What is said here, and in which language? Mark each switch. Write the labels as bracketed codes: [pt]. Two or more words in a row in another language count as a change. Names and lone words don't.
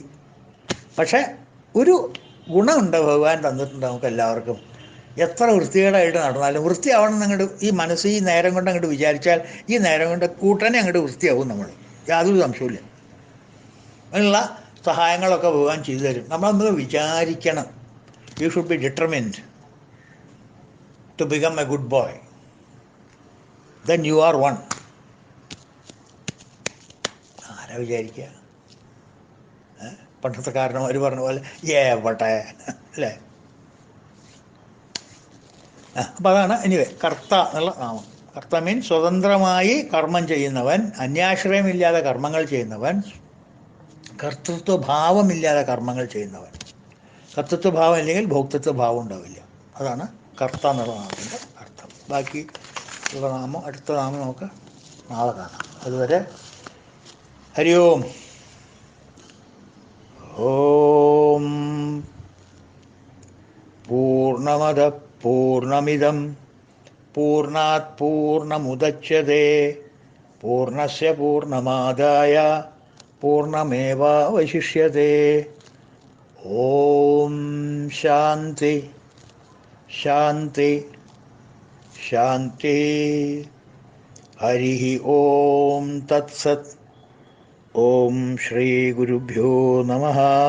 [ml] പക്ഷെ ഒരു ഗുണമുണ്ട് ഭഗവാൻ തന്നിട്ടുണ്ട് നമുക്ക് എല്ലാവർക്കും. എത്ര വൃത്തികേടായിട്ട് നടന്നാലും വൃത്തിയാവണം എന്നങ്ങോട്ട് ഈ മനസ്സ് ഈ നേരം കൊണ്ട് അങ്ങോട്ട് വിചാരിച്ചാൽ ഈ നേരം കൊണ്ട് കൂട്ടനെ അങ്ങോട്ട് വൃത്തിയാവും നമ്മൾ. യാതൊരു സംശയമില്ല. അതിനുള്ള സഹായങ്ങളൊക്കെ ഭഗവാൻ ചെയ്തു തരും. നമ്മളൊന്ന് വിചാരിക്കണം. [en] You should be determined to become a good boy. Then you are one. [ml] ആരാ വിചാരിക്കുക? പണ്ടത്തെ കാരണവർ പറഞ്ഞ പോലെ ഏവട്ടെ അല്ലേ? അപ്പം അതാണ് എനിവേ കർത്ത എന്നുള്ള നാമം. കർത്ത മീൻ സ്വതന്ത്രമായി കർമ്മം ചെയ്യുന്നവൻ, അന്യാശ്രയമില്ലാതെ കർമ്മങ്ങൾ ചെയ്യുന്നവൻ, കർത്തൃത്വഭാവമില്ലാതെ കർമ്മങ്ങൾ ചെയ്യുന്നവൻ. കർത്തൃത്വഭാവം ഇല്ലെങ്കിൽ ഭോക്തൃത്വഭാവം ഉണ്ടാവില്ല. അതാണ് കർത്ത എന്നുള്ള നാമത്തിൻ്റെ അർത്ഥം. ബാക്കി ഉള്ള നാമം, അടുത്ത നാമം നമുക്ക് നാളെ കാണാം. [sa] അതുവരെ ഹരി ഓം. ഓം പൂർണ്ണമദ പൂർണ്ണമിദം പൂർണ്ണാത് പൂർണ്ണമുദച്യതേ പൂർണ്ണസ്യ പൂർണ്ണമാദായ പൂർണ്ണമേവാവശിഷ്യതേ. ഓം ശാന്തി ശാന്തി ശാന്തി. ഹരി ഓം തത്സത്. ഓം ശ്രീ ഗുരുഭ്യോ നമഃ.